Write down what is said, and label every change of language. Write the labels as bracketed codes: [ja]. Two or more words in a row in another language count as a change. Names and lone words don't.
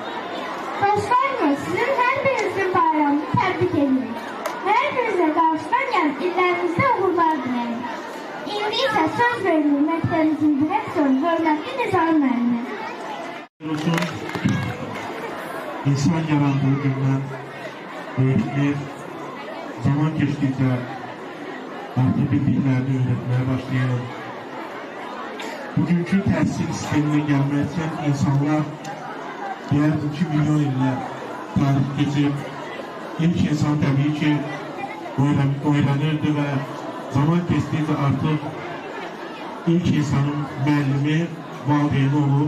[az] Dostlarımız, sizin hər birinizin bayramını təbrik edirik. Hər birinizə qarşıdan gələn illərinizdə uğurlar diləyik. İndi isə söz verilir məktəbimizin direktoru, hörmətli Nizam müəllimə. İnsan yarandığı gündən [tr] öğretmenler zaman geçtikçe artık bildiklerini öğretmeye başlayır. [az] Bugünkü təhsil sisteminə gəlmək üçün insanlar diğer 2 milyon illər tarix geçib, ilk insan təbii ki öğrenirdi və [tr] zaman geçtikçe artık [az] ilk insanın müəllimi, valideyni olub.